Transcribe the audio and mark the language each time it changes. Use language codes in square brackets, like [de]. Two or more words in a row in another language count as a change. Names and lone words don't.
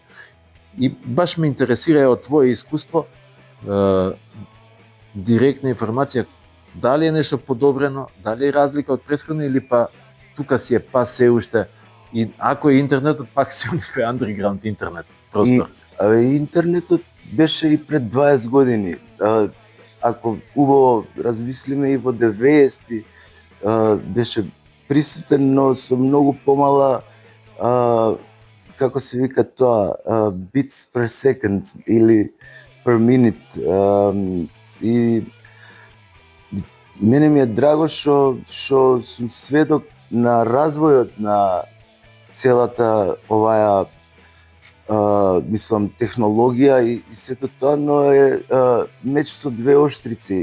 [mk] И баш ме интересира од твое искуство директна информација, дали е нешто подобрено, дали е разлика од претходно или па тука си е пас се уште, и ако е интернетот пак си некој андерграунд интернет простор. Интернетот беше и пред 20 години. Ако убаво размислиме и во 90-ти беше присутен, но со многу помала како се вика тоа, [en] bits per second или per minute. [mk] И мене ми е драго што сум сведок на развојот на целата оваа мислам технологија и сето тоа, но е меч со двеоштрици.